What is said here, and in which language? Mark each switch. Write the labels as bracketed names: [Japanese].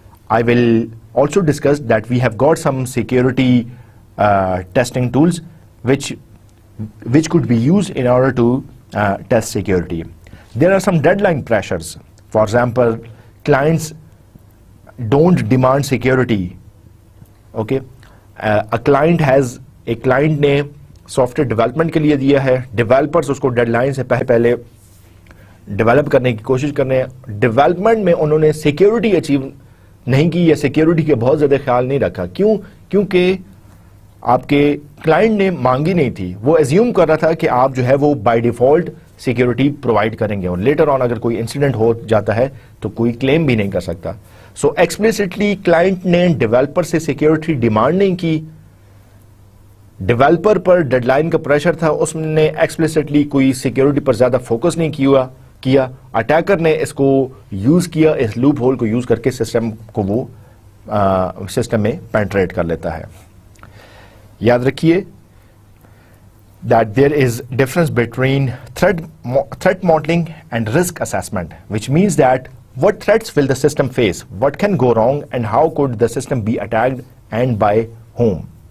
[English] I will also discuss that we have got some security testing tools which could be used in order to test security. There are some deadline pressures. For example, clients don't demand security. Okay, a client [Urdu] نے soft where development کے لیے دیا ہے، developers اس کو dead line سے پہلے develop کرنے کی کوشش کرنے ہیں، ڈیولپمنٹ میں انہوں نے سیکیورٹی اچیو نہیں کی یا سیکیورٹی کے بہت زیادہ خیال نہیں رکھا۔ کیونکہ آپ کے کلائنٹ نے مانگی نہیں تھی، وہ ایزیوم کر رہا تھا کہ آپ جو ہے وہ بائی ڈیفالٹ سیکیورٹی پرووائڈ کریں گے، اور لیٹر آن اگر کوئی انسیڈنٹ ہو جاتا ہے تو کوئی کلیم بھی نہیں کر سکتا۔ سو ایکسپلیسٹلی کلائنٹ نے ڈیولپر سے سیکیورٹی ڈیمانڈ نہیں کی، ڈیولپر پر ڈیڈ لائن کا پریشر تھا, اس نے ایکسپلسٹلی کوئی سیکیورٹی پر زیادہ فوکس نہیں کیا, اٹیکر نے اس کو یوز کیا, اس لوپ ہول کو یوز کر کے سسٹم کو وہ سسٹم میں پینٹریٹ کر لیتا ہے. یاد رکھیے [English] that there is difference between threat modeling and risk assessment, which means that what threats will the system face, what can go wrong, and how could the system be attacked and by whom.